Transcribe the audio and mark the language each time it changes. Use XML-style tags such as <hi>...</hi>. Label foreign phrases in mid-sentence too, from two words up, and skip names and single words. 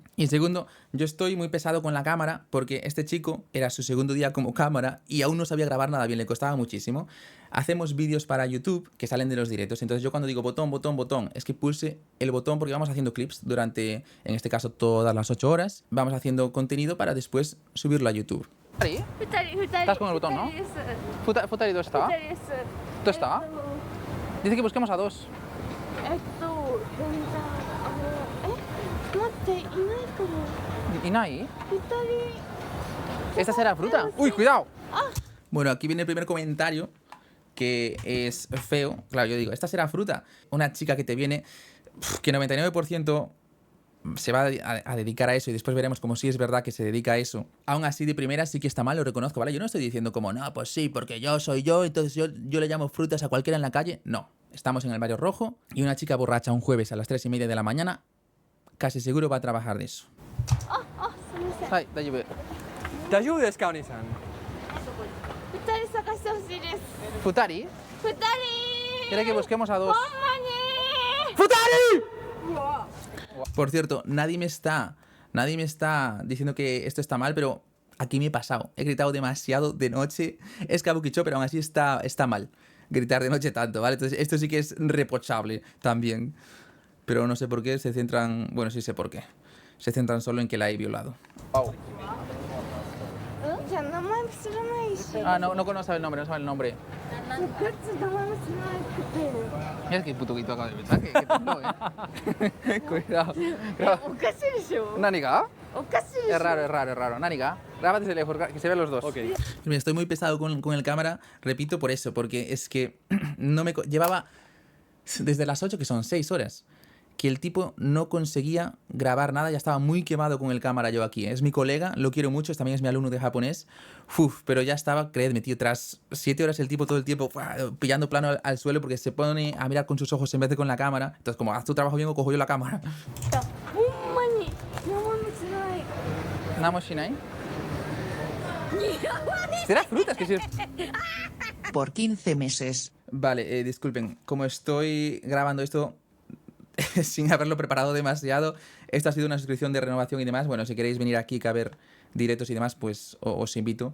<es>Y segundo, yo estoy muy pesado con la cámara porque este chico era su segundo día como cámara y aún no sabía grabar nada bien, le costaba muchísimo. Hacemos vídeos para YouTube que salen de los directos, entonces yo cuando digo botón, es que pulse el botón porque vamos haciendo clips durante, en este caso, todas las 8 horas. Vamos haciendo contenido para después subirlo a YouTube. 2人 Estás con el botón, ¿no?</es> <ja>2 人どうした？どうした？</ja> <es>Dice que busquemos a 2.</es> <ja>待って、いないかも。</ja> <es>¿Y no hay?</es> <ja>2人。</ja> <es>¿Esta será fruta? ¡Uy, cuidado! Bueno, aquí viene el primer comentario, que es feo. Claro, yo digo, esta será fruta. Una chica que te viene, que 99% se va a dedicar a eso, y después veremos como si es verdad que se dedica a eso. Aún así, de primera sí que está mal, lo reconozco, ¿vale? Yo no estoy diciendo como, no, pues sí, porque yo soy yo, entonces yo le llamo frutas a cualquiera en la calle. No, estamos en el barrio rojo y una chica borracha un jueves a las 3:30 de la mañana casi seguro va a trabajar de eso.</es> <ja>すみません。</ja> <es>Ay, da lluvia.</es> <ja>大丈夫ですか、お兄さん。 2人探してほしいです。 ¿Futari? 2人。</ja> <es>Quiere que busquemos a 2.</es> <ja>ほんまに。</ja> <es>Por cierto, nadie me está diciendo que esto está mal, pero aquí me he pasado. He gritado demasiado de noche. Es kabukicho, pero aún así está mal gritar de noche tanto, ¿vale? Entonces esto sí que es reprochable también. Pero no sé por qué se centran... Bueno, sí sé por qué. Se centran solo en que la he violado. Wow.</es> <ja>じゃあ名前も知らないし。</ja> <es>Ah, no sabe el nombre, no sabe el nombre.</es> <ja>ガッツ名前も知らなくて。</ja> <es>Mira qué puto grito acaba de mensaje. Que tonto, Cuidado.</es> <ja>おかしいでしょ。 ¿Naniga? おかしいでしょ。 Es raro. ¿Naniga?</ja> <es>Grábate desde lejos, que se vean los dos. Ok. Mira, estoy muy pesado con el cámara, repito por eso, porque es que no me... Llevaba desde las 8, que son 6 horas, que el tipo no conseguía grabar nada, ya estaba muy quemado con el cámara yo aquí. Es mi colega, lo quiero mucho, también es mi alumno de japonés. Uf, pero ya estaba, creedme, tío, tras 7 horas el tipo todo el tiempo pillando plano al suelo porque se pone a mirar con sus ojos en vez de con la cámara. Entonces, como haz tu trabajo bien o cojo yo la cámara.</es> <ja>ほんまに名前も知らない。 ¿Namo Shinai?</ja> <es>¿Será frutas? Que sí. Por 15 meses. Vale, disculpen, como estoy grabando esto sin haberlo preparado demasiado, esto ha sido una suscripción de renovación y demás. Bueno, si queréis venir aquí a ver directos y demás, pues os invito.</es>